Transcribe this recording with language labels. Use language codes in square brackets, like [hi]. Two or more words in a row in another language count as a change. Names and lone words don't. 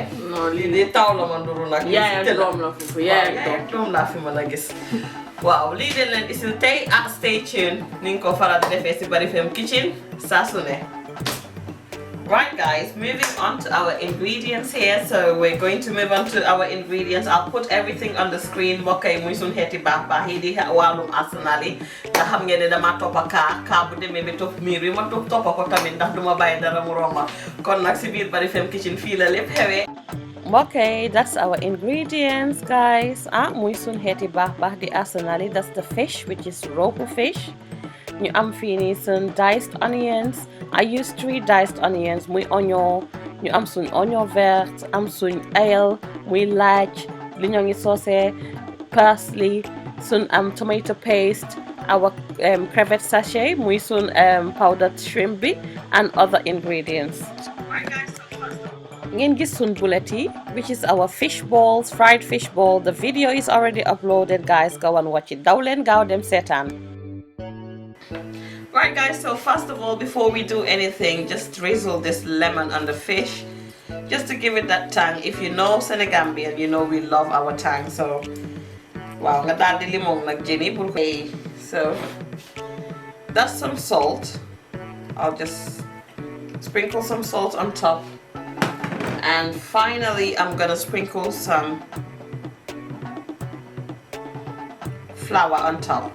[wo] non lii de taw la ma nduru nag. yaay ak doom la foofu yaay ak doom laa fi mën a gis. waaw lii de leen isil tey [en] stay tuned [wo] ni nga ko faral di defee si Barrifemme kitchen saa su ne. [en] Right guys, moving on to our ingredients here. So we're going to move on to our ingredients. I'll put everything on the screen. [wo] Okay, muy sun xeeti baax yi di wàllum arsenal nga xam ngeen ne dama toppa kaa bu demee ba topp miir yi ma toppa ko tamit ndax duma bàyyi dara mu romba kon nag si biir Barrifemme kitchen fii la lépp xewee. [en] Okay, that's our ingredients, guys. [wo] Muy sun xeeti baax di arsenal. [en] That's the fish, which is rope fish. [wo] ñu am fii nii sun [en] diced onions. I use 3 diced onions, [wo] muy oignon, ñu am suñ [fr] oignon vert, [wo] am suñ ail, muy laaj, li ñoo ngi sauce, parsley, suñ [en] tomato paste, [wo] our [fr] crevette sachet, [wo] muy suñ [en] powdered shrimp [wo] bi, [en] and other ingredients. [wo] Ngeen gis suñ bullet yi, [en] which is our fish balls, fried fish ball. The video is already uploaded, guys. Go and watch it. [wo] Daw leen gaaw dem seetaan. [en] Right guys, so first of all, before we do anything, just drizzle this lemon on the fish just to give it that tang. If you know Senegambian, you know we love our tang. [wo] So wow, nga dal di limong nag jeni pour ko. [en] So that's some salt. I'll just sprinkle some salt on top, and finally I'm gonna sprinkle some flour on top.